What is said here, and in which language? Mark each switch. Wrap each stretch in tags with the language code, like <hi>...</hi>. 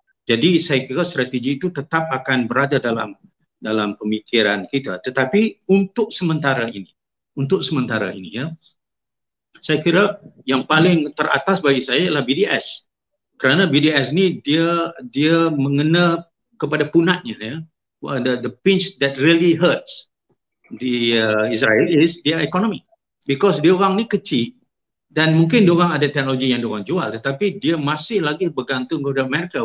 <ms>Jadi saya kira strategi itu tetap akan berada dalam pemikiran kita. Tetapi untuk sementara ini ya, saya kira yang paling teratas bagi saya ialah BDS. Kerana BDS ni dia mengena kepada punatnya ya.</ms> <en>The pinch that really hurts di Israel is their economy.</en> <ms>Because dia orang ni kecil dan mungkin dia orang ada teknologi yang dia orang jual, tetapi dia masih lagi bergantung kepada Amerika.</ms>